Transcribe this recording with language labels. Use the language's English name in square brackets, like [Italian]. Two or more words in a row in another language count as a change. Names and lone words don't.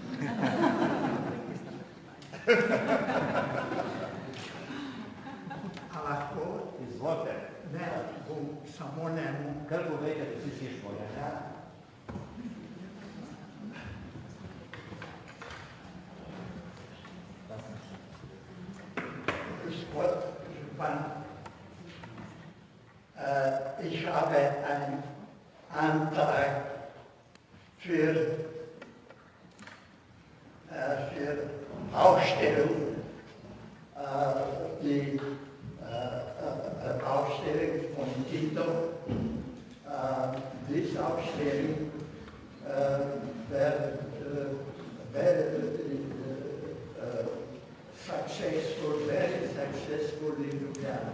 [Slovenian] A lahko? Izvolite. Ne, bom samo njemu. Kar povejte, da vsi slišimo. Ja? Gospod Župan, [German] ich habe einen Antrag für Ausstellung, die Ausstellung von Tito. Diese Ausstellung wird [English] very successful [German] in Ljubljana.